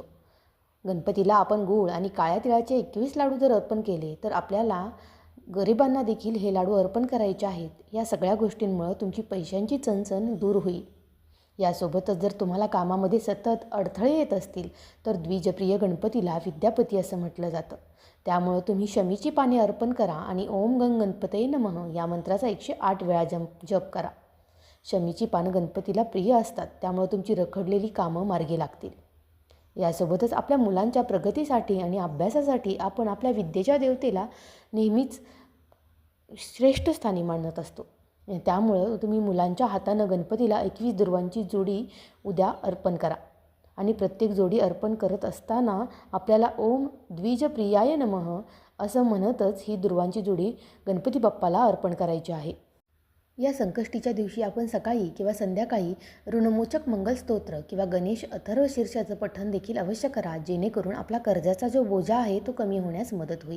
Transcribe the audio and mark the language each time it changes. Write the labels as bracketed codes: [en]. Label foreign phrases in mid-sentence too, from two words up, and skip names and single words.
[mr] गणपतीला आपण गूळ आणि काळ्या तिळाचे 21 लाडू जर अर्पण केले तर आपल्याला गरिबांना देखील हे लाडू अर्पण करायचे आहेत. या सगळ्या गोष्टींमुळं तुमची पैशांची चणचण दूर होईल. यासोबतच जर तुम्हाला कामामध्ये सतत अडथळे येत असतील तर द्विजप्रिय गणपतीला विद्यापती असं म्हटलं जातं. त्यामुळं तुम्ही शमीची पाने अर्पण करा आणि [sa] ओम गंग गणपतये नमः [mr] या मंत्राचा 108 वेळा जप करा. शमीची पानं गणपतीला प्रिय असतात, त्यामुळे तुमची रखडलेली कामं मार्गी लागतील. यासोबतच आपल्या मुलांच्या प्रगतीसाठी आणि अभ्यासासाठी आपण आपल्या विद्येच्या देवतेला नेहमीच श्रेष्ठ स्थानी मानत असतो. त्यामुळं तुम्ही मुलांच्या हातानं गणपतीला 21 दुर्वांची जोडी उद्या अर्पण करा आणि प्रत्येक जोडी अर्पण करत असताना आपल्याला [sa] ओम द्विजप्रियाय नमः [mr] असं म्हणतच ही दुर्वांची जोडी गणपती बाप्पाला अर्पण करायची आहे. या संकष्टीच्या दिवशी आपण सकाळी किंवा संध्याकाळी ऋणमोचक मंगलस्तोत्र किंवा गणेश अथर्वशीर्षाचं पठण देखील अवश्य करा, जेणेकरून आपला कर्जाचा जो बोजा आहे तो कमी होण्यास मदत होईल.